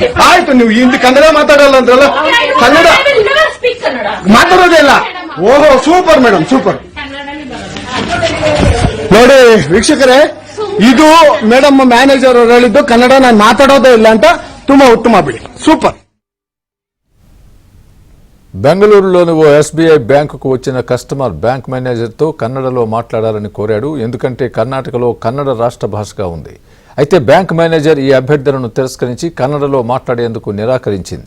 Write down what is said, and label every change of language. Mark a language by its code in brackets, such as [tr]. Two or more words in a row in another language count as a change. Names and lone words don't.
[kn] ಆಯ್ತು, ನೀವು ಹಿಂದಿ ಕನ್ನಡ ಮಾತಾಡಲ್ಲ ಅಂದ್ರಲ್ಲ. ಕನ್ನಡ ಮಾತಾಡೋದೇ ಇಲ್ಲ. ಓಹೋ, [en] super madam, super. [kn] ನೋಡಿ ವೀಕ್ಷಕರೇ, ಇದು [en] madam manager [kn] ಅವರು ಹೇಳಿದ್ದು ಕನ್ನಡ ನಾನು ಮಾತಾಡೋದೇ ಇಲ್ಲ ಅಂತ. ತುಂಬಾ ಉತ್ತಮ ಬಿಡಿ, [te] సూపర్. బెంగళూరులోని ఓ ఎస్బీఐ బ్యాంకుకు వచ్చిన [en] customer bank [te] మేనేజర్తో కన్నడలో మాట్లాడాలని కోరాడు. ఎందుకంటే కర్ణాటకలో కన్నడ రాష్ట్ర భాషగా ఉంది. అయితే [en] bank manager [te] ఈ అభ్యర్థనను తిరస్కరించి కన్నడలో మాట్లాడేందుకు నిరాకరించింది.